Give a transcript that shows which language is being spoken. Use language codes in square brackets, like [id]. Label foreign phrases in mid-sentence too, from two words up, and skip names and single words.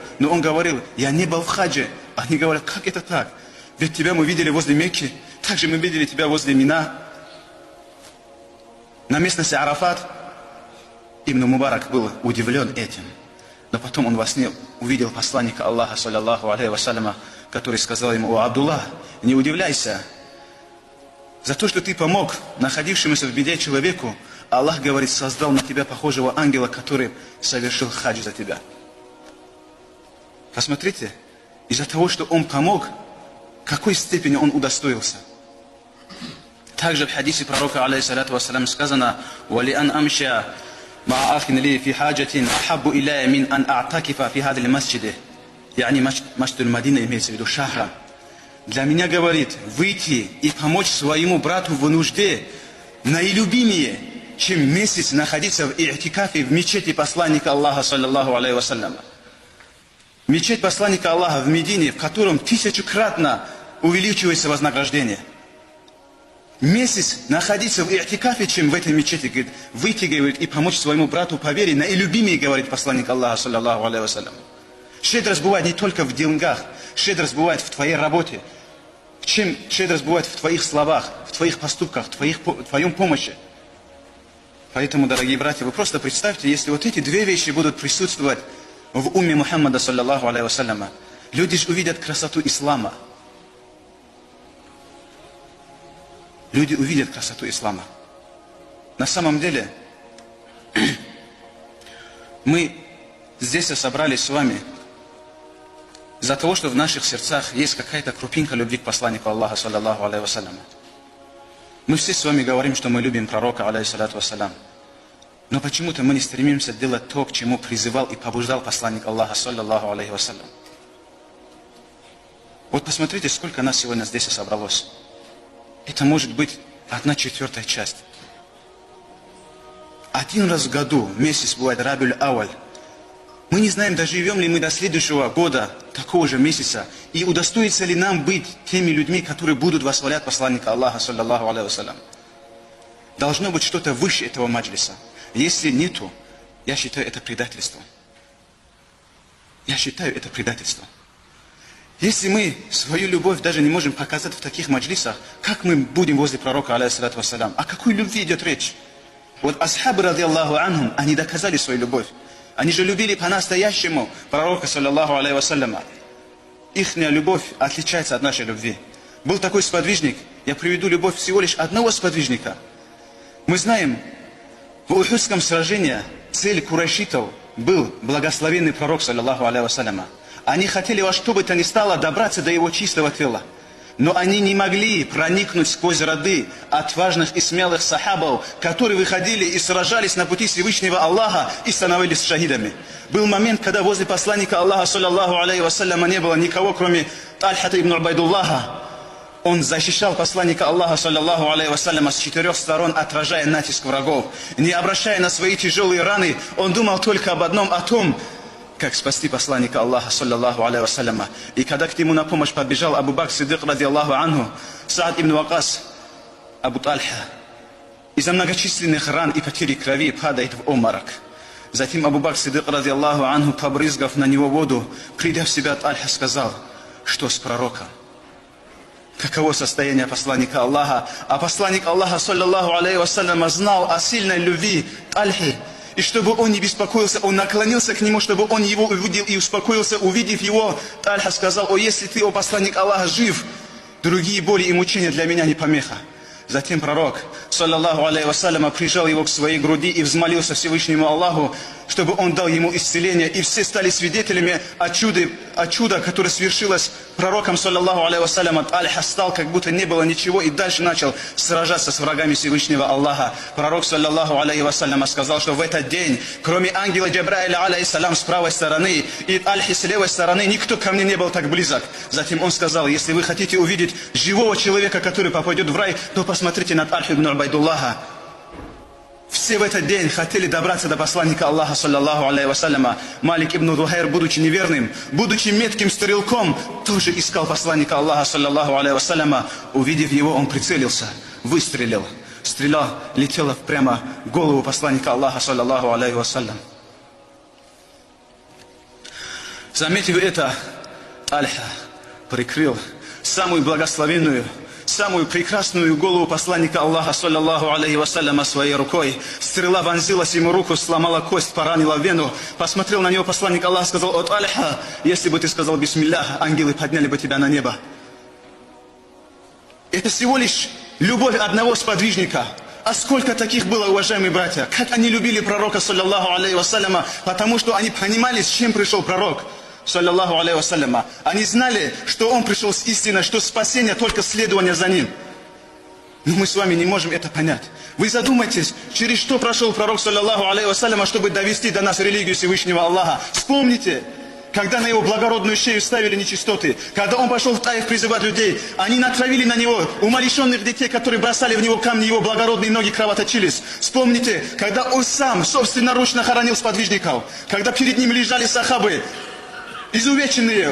[ru] Но он говорил: я не был в хадже. Они говорят: как это так? Ведь тебя мы видели возле Мекки, также мы видели тебя возле Мина, на местности Арафат. Ибн Мубарак был удивлен этим. Но потом он во сне увидел посланника Аллаха, [ar] صلى الله عليه وسلم, [ru] который сказал ему: о, Абдулла, не удивляйся. За то, что ты помог находившемуся в беде человеку, Аллах, говорит, создал на тебя похожего ангела, который совершил хадж за тебя. Посмотрите, из-за того, что он помог, какой степени он удостоился. Также в хадисе пророка, [ar] عليه الصلاة والسلام, [ru] сказано: [ar] «ولأن أمشي مع أخ لي في حاجة أحب إلي من أن أعتكف في هذا المسجد». يعني مسجد المدينة, [ru] имеется в виду Шахра. Для меня, говорит, выйти и помочь своему брату в нужде наилюбимее, чем месяц находиться в и'тикафе в мечети посланника Аллаха, [ar] صلى الله عليه وسلم. [ru] Мечеть посланника Аллаха в Медине, в котором 1000-кратно увеличивается вознаграждение. Месяц находиться в и'тикафе, чем в этой мечети, говорит, выйти, говорит, и помочь своему брату по вере наилюбимее, говорит посланник Аллаха, [ar] صلى الله عليه وسلم. [ru] Щедрость бывает не только в деньгах, щедрость бывает в твоей работе. Чем щедрость бывает в твоих словах, в твоих поступках, в твоем помощи. Поэтому, дорогие братья, вы просто представьте, если вот эти две вещи будут присутствовать в умме Мухаммада, [ar] صلى الله عليه وسلم, [ru] люди же увидят красоту ислама. Люди увидят красоту ислама. На самом деле, мы здесь собрались с вами из-за того, что в наших сердцах есть какая-то крупинка любви к посланнику Аллаха, [ar] صلى الله عليه وسلم. [ru] Мы все с вами говорим, что мы любим пророка, [ar] عليه الصلاة والسلام. [ru] Но почему-то мы не стремимся делать то, к чему призывал и побуждал посланник Аллаха, [ar] صلى الله عليه وسلم. [ru] Вот посмотрите, сколько нас сегодня здесь собралось. Это может быть 1/4 часть. Один раз в году, месяц бывает Рабиуль Ауаль. Мы не знаем, доживем ли мы до следующего года, такого же месяца, и удостоится ли нам быть теми людьми, которые будут восхвалять посланника Аллаха, [ar] صلى الله عليه وسلم. [ru] Должно быть что-то выше этого маджлиса. Если нету, я считаю это предательство. Я считаю это предательство. Если мы свою любовь даже не можем показать в таких маджлисах, как мы будем возле пророка, [ar] عليه الصلاة والسلام? [ru] О какой любви идет речь? Вот асхабы, [ar] رضي الله عنهم, [ru] они доказали свою любовь. Они же любили по-настоящему пророка, [ar] صلى الله عليه وسلم. [ru] Ихняя любовь отличается от нашей любви. Был такой сподвижник, я приведу любовь всего лишь одного сподвижника. Мы знаем, в Ухудском сражении цель курайшитов был благословенный пророк, [ar] صلى الله عليه وسلم. [ru] Они хотели во что бы то ни стало добраться до его чистого тела. Но они не могли проникнуть сквозь ряды отважных и смелых сахабов, которые выходили и сражались на пути Всевышнего Аллаха и становились шахидами. Был момент, когда возле посланника Аллаха, [ar] صلى الله عليه وسلم, [ru] не было никого, кроме Тальхата ибн Убайдуллаха. Он защищал посланника Аллаха, [ar] صلى الله عليه وسلم, [ru] с 4 сторон, отражая натиск врагов. Не обращая на свои тяжелые раны, он думал только об одном, о том, как спасти посланника Аллаха, [ar] صلى الله عليه وسلم. [ru] И когда к нему на помощь побежал Абу Бакр Сиддик, [ar] رضي الله عنه, [ru] Саад ибн Вакас, Абу Тальха, из-за многочисленных ран и потери крови падает в обморок. Затем Абу Бакр Сиддик, [ar] رضي الله عنه, [ru] побрызгав на него воду, придя в себя, Тальха сказал: что с пророком? Каково состояние посланника Аллаха? А посланник Аллаха, [ar] صلى الله عليه وسلم, [ru] знал о сильной любви Тальхи. И чтобы он не беспокоился, он наклонился к нему, чтобы он его увидел и успокоился. Увидев его, Тальха сказал: о, если ты, о посланник Аллаха, жив, другие боли и мучения для меня не помеха. Затем пророк, [ar] صلى الله عليه وسلم, [ru] прижал его к своей груди и взмолился Всевышнему Аллаху: чтобы он дал ему исцеление. И все стали свидетелями о чуде, которое свершилось пророком, [ar] صلى الله عليه وسلم. [ru] Альха стал, как будто не было ничего, и дальше начал сражаться с врагами Всевышнего Аллаха. Пророк, [ar] صلى الله عليه وسلم, [ru] сказал, что в этот день, кроме ангела Джабраиля, алейхиссалям, с правой стороны и Альхи с левой стороны, никто ко мне не был так близок. Затем он сказал: если вы хотите увидеть живого человека, который попадет в рай, то посмотрите на Альху ибн Убайдуллаха. Все в этот день хотели добраться до посланника Аллаха, [ar] صلى الله عليه وسلم. [ru] Малик ибн Духайр, будучи неверным, будучи метким стрелком, тоже искал посланника Аллаха, [ar] صلى الله عليه وسلم. [ru] Увидев его, он прицелился, выстрелил. Стреля летела прямо в голову посланника Аллаха, [ar] صلى الله عليه وسلم. [ru] Заметив это, Альха прикрыл самую благословенную, самую прекрасную голову посланника Аллаха, [ar] صلى الله عليه وسلم, [ru] своей рукой. Стрела вонзилась ему в руку, сломала кость, поранила вену. Посмотрел на него посланник Аллаха, сказал: от Альха, если бы ты сказал бисмиллях, ангелы подняли бы тебя на небо. Это всего лишь любовь одного сподвижника. А сколько таких было, уважаемые братья? Как они любили пророка, [ar] صلى الله عليه وسلم, [ru] потому что они понимали, с чем пришел пророк, [ar] صلى الله عليه وسلم. [ru] Они знали, что он пришел с истиной, что спасение только следование за ним. Но мы с вами не можем это понять. Вы задумайтесь, через что прошел пророк, [ar] صلى الله عليه وسلم, [ru] чтобы довести до нас религию Всевышнего Аллаха. Вспомните, когда на его благородную шею ставили нечистоты, когда он пошел в Таиф призывать людей, они натравили на него умалишенных детей, которые бросали в него камни, его благородные ноги кровоточились. Вспомните, когда он сам собственноручно хоронил сподвижников, когда перед ним лежали сахабы, изувеченные.